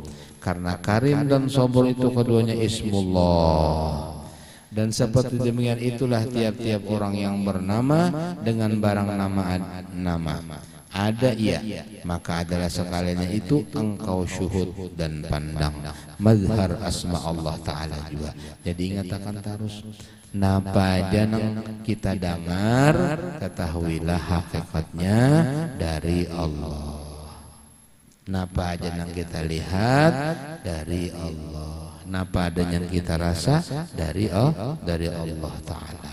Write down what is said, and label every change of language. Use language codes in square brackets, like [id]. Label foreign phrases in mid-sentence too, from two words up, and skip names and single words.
[id] Karena Karim dan Sobur itu keduanya ismullah. [ms] Dan seperti demikian itulah tiap-tiap orang yang bernama dengan barang nama ada ia, maka adalah sekaliannya itu engkau syuhud dan pandang mazhar [ar] asma Allah Ta'ala [ms] juga. [bjn] Jadi ingat akan terus, napa janang kita dengar, ketahuilah hakikatnya dari Allah. Napa janang kita lihat, dari Allah. Napa adanya kita rasa, dari Allah Ta'ala.